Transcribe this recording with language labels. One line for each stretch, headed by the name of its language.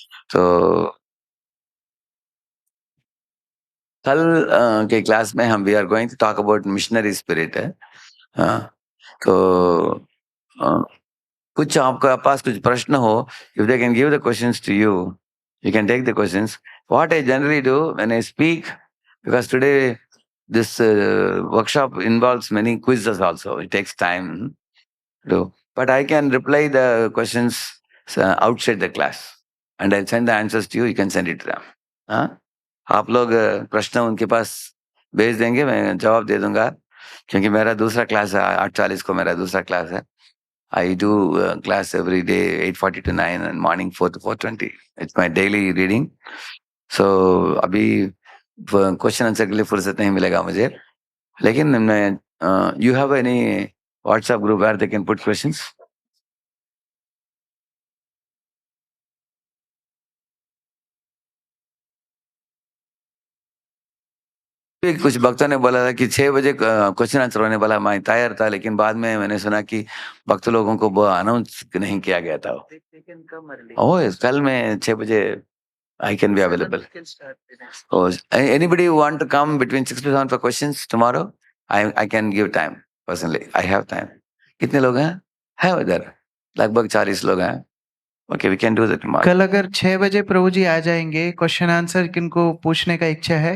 Hindi: तो कल के क्लास में हम
English: We are going to talk about missionary spirit है।
Hindi: तो कुछ आपके पास कुछ प्रश्न हो,
English: If they can give the questions to you, you can take the questions. What I generally do when I speak, because today this workshop involves many quizzes also, it takes time to, but I can reply the questions outside the class and I'll send the answers to you, you can send it to them.
Hindi: हाँ, आप लोग प्रश्न उनके पास भेज देंगे, मैं जवाब दे दूंगा, क्योंकि मेरा दूसरा क्लास है 8:40 को, मेरा दूसरा क्लास है।
English: I do class every day 8:40 to 9 and morning 4 to 4:20. It's my daily reading.
Hindi: So अभी क्वेश्चन आंसर के लिए फुर्सत नहीं मिलेगा मुझे, लेकिन मैं
English: you have any WhatsApp group where they can put questions?
Hindi: कुछ भक्तों ने बोला था कि 6 बजे क्वेश्चन आंसर होने वाला, मैं तैयार था, लेकिन बाद में मैंने सुना कि भक्त लोगों को वो अनाउंस नहीं किया गया था। ओह, कल मैं 6 बजे
English: I can be available. Oh, anybody who want to come between 6 to 7 for questions tomorrow? I can give time personally. I have time.
Hindi: कितने लोग हैं? है उधर लगभग 40 लोग हैं।
English: Okay, we can do that tomorrow.
Hindi: कल अगर 6 बजे प्रभु जी आ जाएंगे, क्वेश्चन आंसर किनको पूछने का इच्छा है?